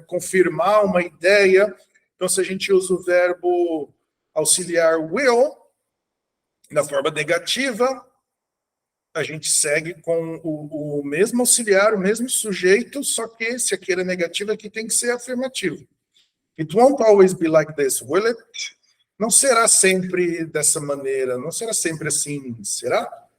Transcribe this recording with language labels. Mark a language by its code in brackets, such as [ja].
[pt] Confirmar uma ideia. Então, se a gente usa o verbo auxiliar will, na forma negativa, a gente segue com o mesmo auxiliar, o mesmo sujeito, só que se aquele é negativo, aqui tem que ser afirmativo. [en] It won't always be like this, will it? [pt] Não será sempre dessa maneira, não será sempre assim, será?